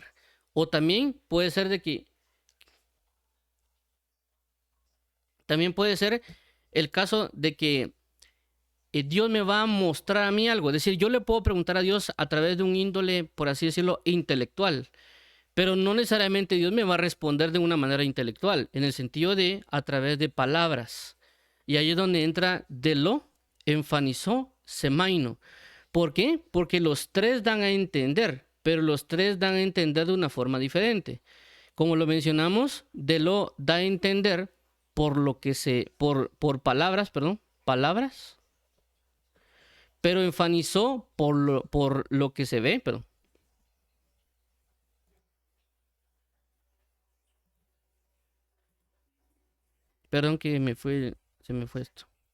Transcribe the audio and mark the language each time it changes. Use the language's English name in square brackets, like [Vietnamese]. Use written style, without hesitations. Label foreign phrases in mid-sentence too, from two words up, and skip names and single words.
[Spanish] O también puede ser de que también puede ser el caso de que Dios me va a mostrar a mí algo. Es decir, yo le puedo preguntar a Dios a través de un índole, por así decirlo, intelectual. Pero no necesariamente Dios me va a responder de una manera intelectual, en el sentido de a través de palabras. Y ahí es donde entra [Greek] δηλόω, ἐμφανίζω, σημαίνω. [Spanish] ¿Por qué? Porque los tres dan a entender, pero los tres dan a entender de una forma diferente. Como lo mencionamos, delo da a entender por palabras, perdón, palabras, pero enfanizó por lo que se ve, perdón que se me fue esto.